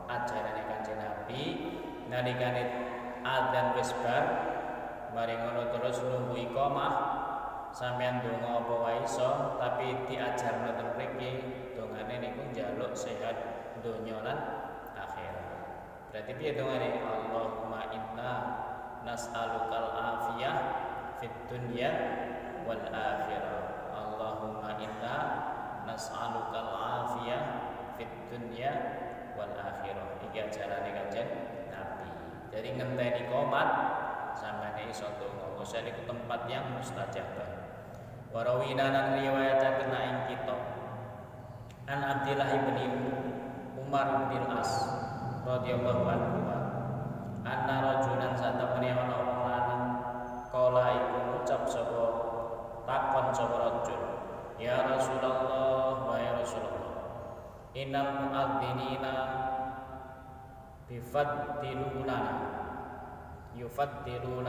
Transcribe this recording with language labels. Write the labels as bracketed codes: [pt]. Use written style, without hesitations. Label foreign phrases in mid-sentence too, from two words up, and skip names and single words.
[jv] Ajarane Kanjeng Nabi nalikane adzan wis bar mari ngono terus nunggu iqamah sampeyan donga apa wae iso tapi diajarno ten mriki dongane niku njaluk sehat donya lan akhirat. Berarti piye dongane? [ar] اللهم إنا نسألك العافية في الدنيا والآخرة. اللهم إنا نسألك العافية في الدنيا والآخرة. [jv] Iki ajarane Kanjeng Nabi. Jadi ngenteni qomat sampeyan iso donga. Wis niku [id] tempat yang mustajabah. [jv] Warawina lan riwayataken ing kita. [ar] عن عبد الله بن عمر بن العاص رضي الله عنه. أن رجلا [jv] satamene ana wong lanang kala iku ngucap sapa takon sapa rajul. [ar] يا رسول الله ويا رسول الله إن المؤذنين بفضلونا يفضلونا.